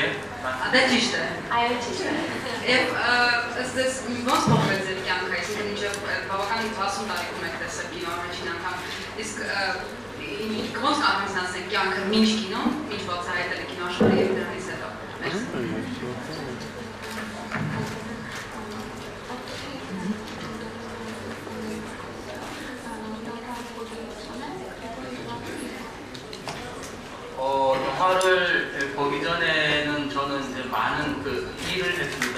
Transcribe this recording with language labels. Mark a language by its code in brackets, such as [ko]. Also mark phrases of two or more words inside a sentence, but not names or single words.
[hy] Դա ճիշտ է։ Այո, ճիշտ է։ Եվ ըստ ոնց փոխվեց ձեր կյանքը, այսինքն մինչև բավականին 60 տարեկում եք տեսել կինո առաջին անգամ, իսկ ոնց կարող ենք ասել կյանքը մինչ կինո, մինչ բացահայտել եք կինոաշխարհը եւ դրանից հետո։ [ko] 영화를 보기 전에는 저는 이제 많은 그 일을 했습니다.